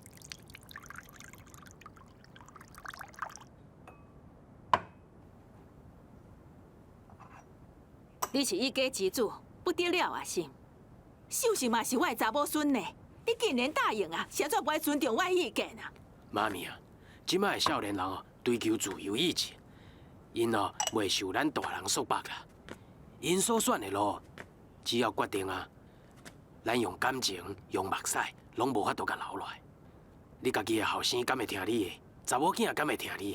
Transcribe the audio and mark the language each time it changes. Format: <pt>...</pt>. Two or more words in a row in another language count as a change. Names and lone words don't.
<nan>你是一家之主，不得了啊！是，秀秀嘛是我的查某孙呢，你竟然答应啊？是安怎不爱尊重我的意见啊？妈咪啊，即摆的少年人哦，追求自由意志，因哦袂受咱大人束缚啦。因所选的路，只要决定啊，咱用感情、用目屎，拢无法度甲留落来。你家己的后生敢会听你的？查某囝敢会听你的？</nan>